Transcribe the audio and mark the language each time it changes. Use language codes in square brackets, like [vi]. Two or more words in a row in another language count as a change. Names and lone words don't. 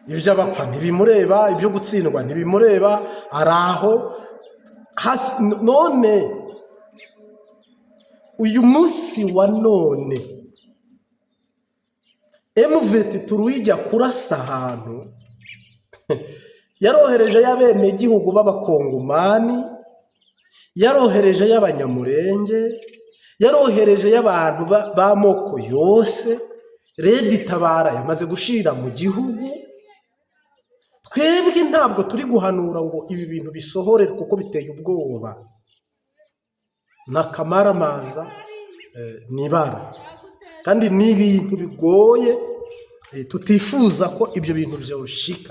[rn] iby'abapfa ntibimureba, ibyo gutsindwa ntibimureba, ari aho none uyu munsi wa none M23 ijya kurasa ahantu yarohereje y'abenegihugu b'abakongomani, yarohereje y'abanyamurenge, yarohereje y'abantu b'amoko yose. Redi Tabara yamaze gushira mu gihugu. Twebwe ntabwo turi guhanura ngo ibi bintu bisohore kuko biteye ubwoba, n'akamaramaza nibara, kandi ni ibintu bigoye, tutifuza ko ibyo bintu byoshika.